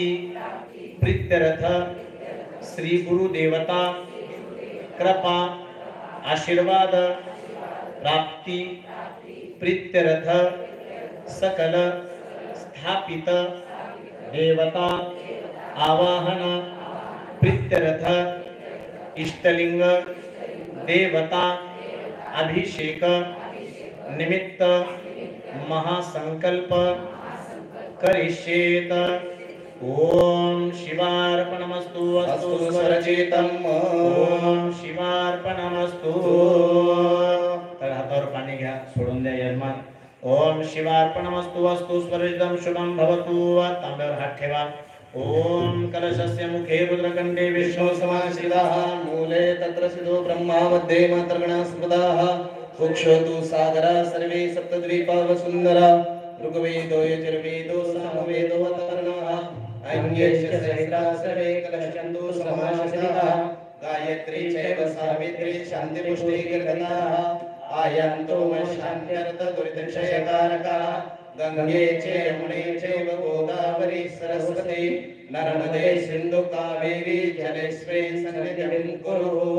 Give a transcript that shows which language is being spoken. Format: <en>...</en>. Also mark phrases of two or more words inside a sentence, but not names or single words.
<sa>प्रीत्यर्थ श्री गुरुदेवता कृपा आशीर्वाद प्राप्ति प्रीत्यर्थ सकल स्थापित देवता आवाहन प्रीत्यर्थ इष्टलिंग देवता अभिषेक निमित्त महासंकल्प करिष्येत. ओम शिवार्पणमस्तु अस्तु स्वरचितम्. ओम शिवार्पणमस्तु.</sa> <mr>तर हातावर पाणी घ्या, सोडून द्या यजमान.</mr> <sa>ओम शिवार्पणमस्तु अस्तु स्वरचितम् शुभं भवतु.</sa> <mr>तांब्यावर हात ठेवा.</mr> <sa>ओम कलशस्य मुखे रुद्रकंडे विष्णु समाश्रिताः मूले तत्र सिद्धो ब्रह्मा मध्ये मातर्गणा स्मृताः कुक्षोतु सागरा सर्वे सप्तद्वीपा वसुंधरा ऋग्वेदो यजुर्वेदो सामवेदो अथर्वणः अन्येष सहस्रा सर्वे कलशन्तु समाश्रिताः गायत्री चैव सावित्री शान्तिपुष्टि कीर्तनाः आयन्तो शान्त्यर्थ दुरितक्षयकारकाः गंगे चे यमुने चैव गोदावरी सरस्वती नर्मदे सिंधु कावेरी जलेस्मिन् सन्निधिं कुरु.</sa>